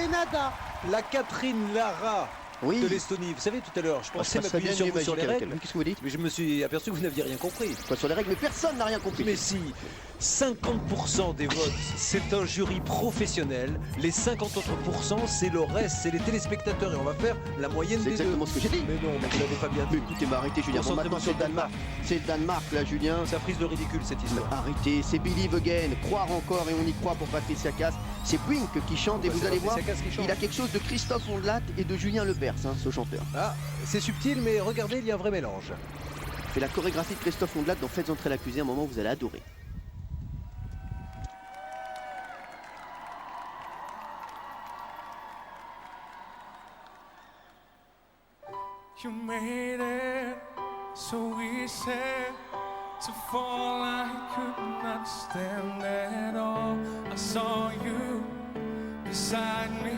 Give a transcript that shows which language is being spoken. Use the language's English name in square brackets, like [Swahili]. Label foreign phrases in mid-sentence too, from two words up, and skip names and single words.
[French] Tada, la Catherine Lara Oui. de l'Estonie. Vous savez, tout à l'heure, je pensais je passerai m'appuyer bien sur du vous sur les magique avec règles, elle. Qu'est-ce que vous dites? mais je me suis aperçu que vous n'aviez rien compris. Quoi, sur les règles, mais personne n'a rien compris. Mais si, 50% des votes, c'est un jury professionnel. Les 50 autres pourcents, c'est le reste, c'est les téléspectateurs. Et on va faire la moyenne C'est des deux. exactement ce que j'ai dit. Mais non, mais vous l'avez pas bien Mais dit. écoutez, arrêtez, Julien. Bon, maintenant, c'est le Danemark. C'est le Danemark, là, Julien. Ça frise de ridicule cette histoire. Arrêtez, c'est Believe Again. Croire encore et on y croit pour Patricia Cass. C'est Blink qui chante et Bah, vous c'est allez voir, Patricia Cass qui chante. il a quelque chose de Christophe Ondelat et de Julien Lepers, hein, ce chanteur. Ah, c'est subtil, mais regardez, il y a un vrai mélange. Fait la chorégraphie de Christophe Ondelat dans Faites entrer l'accusé, un moment où vous allez adorer. [English] You made it so easy to fall. I could not stand at all. I saw you beside me.